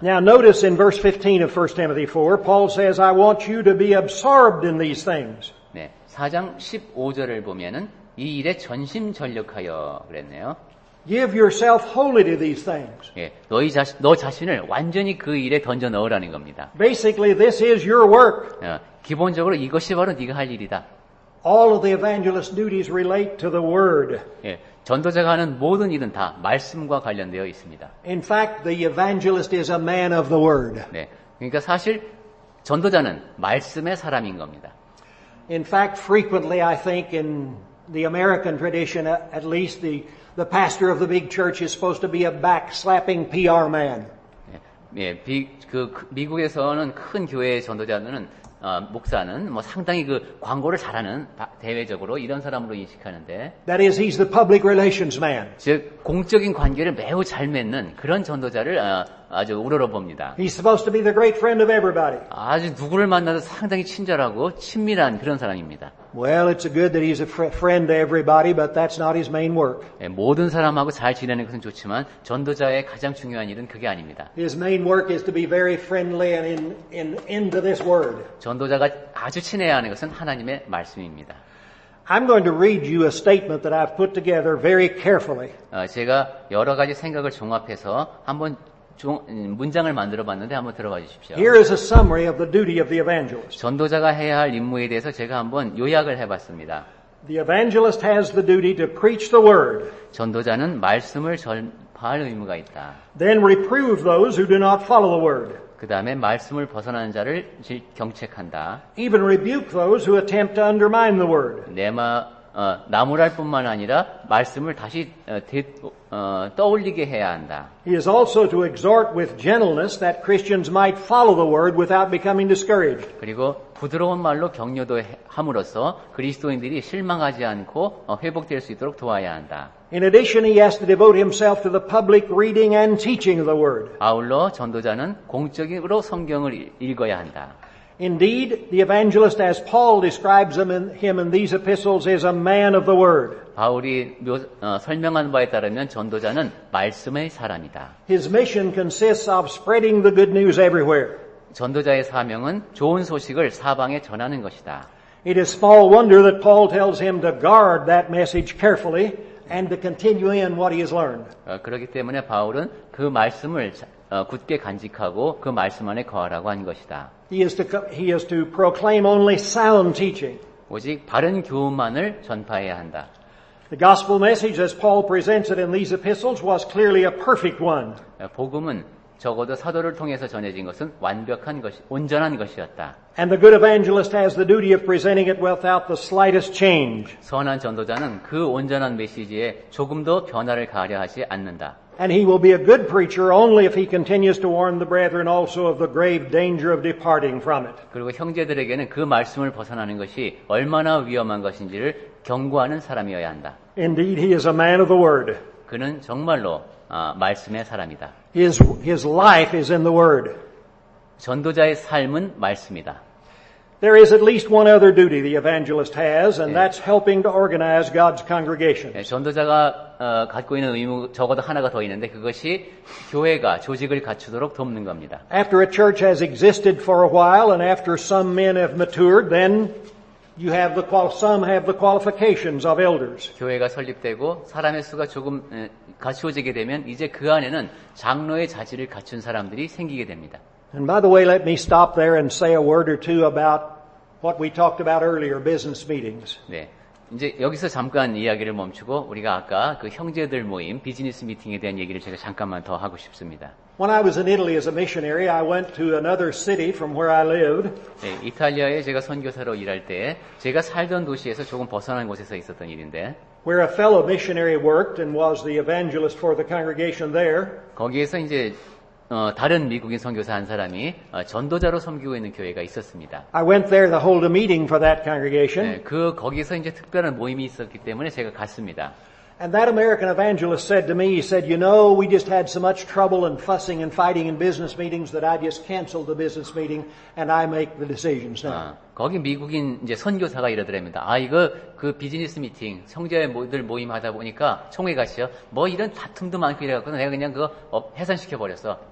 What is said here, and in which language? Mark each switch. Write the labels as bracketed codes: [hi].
[en] Now notice in verse 15 of 1 Timothy 4, Paul says, I want you to be absorbed in these things. [ko] 네, 4장 15절을 보면은 이 일에 전심전력하여 그랬네요. [en] Give yourself wholly to these things. [ko] 예, 너 자신을 완전히 그 일에 던져 넣으라는 겁니다. [en] Basically, this is your work. [ko] 기본적으로 이것이 바로 네가 할 일이다. [en] All of the evangelist duties relate to the Word. [ko] 예, 전도자가 하는 모든 일은 다 말씀과 관련되어 있습니다. [en] In fact, the evangelist is a man of the Word. [ko] 네, 그러니까 사실 전도자는 말씀의 사람인 겁니다. [en] In fact, frequently I think in the American tradition, at least the pastor of the big church is supposed to be a backslapping PR man. [ko] 예, 미국에서는 큰 교회의 전도자는 목사는 뭐 상당히 그 광고를 잘하는 대외적으로 이런 사람으로 인식하는데, [en] That is, he's the public relations man. [ko] 즉 공적인 관계를 매우 잘 맺는 그런 전도자를 아주 우러러봅니다. [en] He's supposed to be the great friend of everybody. [ko] 아주 누구를 만나도 상당히 친절하고 친밀한 그런 사람입니다. [en] Well, it's good that he's a friend to everybody, but that's not his main work. [ko] 예, 모든 사람하고 잘 지내는 것은 좋지만 전도자의 가장 중요한 일은 그게 아닙니다. [en] His main work is to be very friendly and into this word. [ko] 전도자가 아주 친해야 하는 것은 하나님의 말씀입니다. [en] I'm going to read you a statement that I've put together very carefully. [ko] 제가 여러 가지 생각을 종합해서 한번 문장을 만들어 봤는데 한번 들어봐 주십시오. [en] Here is a summary of the duty of the evangelist. [ko] 전도자가 해야 할 임무에 대해서 제가 한번 요약을 해봤습니다. [en] The evangelist has the duty to preach the word. [ko] 전도자는 말씀을 전파할 의무가 있다. [en] Then reprove those who do not follow the word. [ko] 그 다음에 말씀을 벗어나는 자를 경책한다. [en] Even rebuke those who attempt to undermine the word. [ko] 나무랄 뿐만 아니라 말씀을 다시 떠올리게 해야 한다. [en] He is also to exhort with gentleness that Christians might follow the word without becoming discouraged. [ko] 그리고 부드러운 말로 격려도 함으로써 그리스도인들이 실망하지 않고 회복될 수 있도록 도와야 한다. [en] In addition, he has to devote himself to the public reading and teaching of the word. [ko] 아울러 전도자는 공적으로 성경을 읽어야 한다. [en] Indeed, the evangelist, as Paul describes him in these epistles, is a man of the word. [ko] 바울이 설명한 바에 따르면 전도자는 말씀의 사람이다. [en] His mission consists of spreading the good news everywhere. [ko] 전도자의 사명은 좋은 소식을 사방에 전하는 것이다. [en] It is small wonder that Paul tells him to guard that message carefully and to continue in what he has learned. [ko] 그렇기 때문에 바울은 그 말씀을 굳게 간직하고 그 말씀 안에 거하라고 한 것이다. [en] He is to proclaim only sound teaching. [ko] 오직 바른 교훈만을 전파해야 한다. [en] The gospel message, as Paul presents it in these epistles, was clearly a perfect one. [ko] 복음은 적어도 사도를 통해서 전해진 것은 완벽한 것이, 온전한 것이었다. [en] And the good evangelist has the duty of presenting it without the slightest change. [ko] 선한 전도자는 그 온전한 메시지에 조금도 변화를 가하려 하지 않는다. [en] And he will be a good preacher only if he continues to warn the brethren also of the grave danger of departing from it. [ko] 그리고 형제들에게는 그 말씀을 벗어나는 것이 얼마나 위험한 것인지를 경고하는 사람이어야 한다. [en] Indeed, he is a man of the word. [ko] 그는 정말로 말씀의 사람이다. [en] His life is in the word. [ko] 전도자의 삶은 말씀이다. [en] There is at least one other duty the evangelist has, and that's helping to organize God's congregation. [ko] 전도자가 갖고 있는 의무 적어도 하나가 더 있는데 그것이 교회가 조직을 갖추도록 돕는 겁니다. [en] After a church has existed for a while, and after some men have matured, then some have the qualifications of elders. [ko] 교회가 설립되고 사람의 수가 조금 갖추어지게 되면 이제 그 안에는 장로의 자질을 갖춘 사람들이 생기게 됩니다. [en] And by the way, let me stop there and say a word or two about what we talked about earlier, business meetings. 네. [ko] 이제 여기서 잠깐 이야기를 멈추고 우리가 아까 그 형제들 모임, 비즈니스 미팅에 대한 얘기를 제가 잠깐만 더 하고 싶습니다. [en] When I was in Italy as a missionary, I went to another city from where I lived. [ko] 네, 이탈리아에 제가 선교사로 일할 때 제가 살던 도시에서 조금 벗어난 곳에서 있었던 일인데 [en] where a fellow missionary worked and was the evangelist for the congregation there. [ko] 거기에서 이제 다른 미국인 선교사 한 사람이 전도자로 섬기고 있는 교회가 있었습니다. [en] I went there to hold a meeting for that congregation. [ko] 네, 거기서 이제 특별한 모임이 있었기 때문에 제가 갔습니다. [en] And that American evangelist said to me, he said, you know, we just had so much trouble and fussing and fighting in business meetings that I just canceled the business meeting and I make the decisions now. [ko] 거기 미국인 이제 선교사가 이러더랍니다. 이거 그 비즈니스 미팅, 형제들 모임 하다 보니까 총회 같이요. 뭐 이런 다툼도 많고 이래갖고 내가 그냥 그거 해산시켜 버렸어.